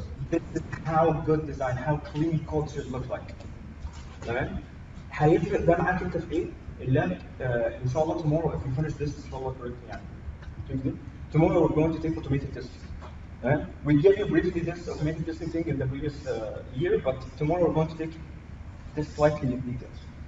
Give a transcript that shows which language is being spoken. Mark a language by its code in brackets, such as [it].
[en] This is how good design, how clean code should look like. [ar] تمام؟ هيفرق ده معاك انت في ايه؟ اللي ان شاء الله [en] tomorrow if we finish this [ar] ان شاء الله [en] correctly [ar] يعني. [en] Tomorrow we're going to take automated tests. We gave you briefly this automated testing thing in the previous year, but tomorrow we're going to take this slightly in details.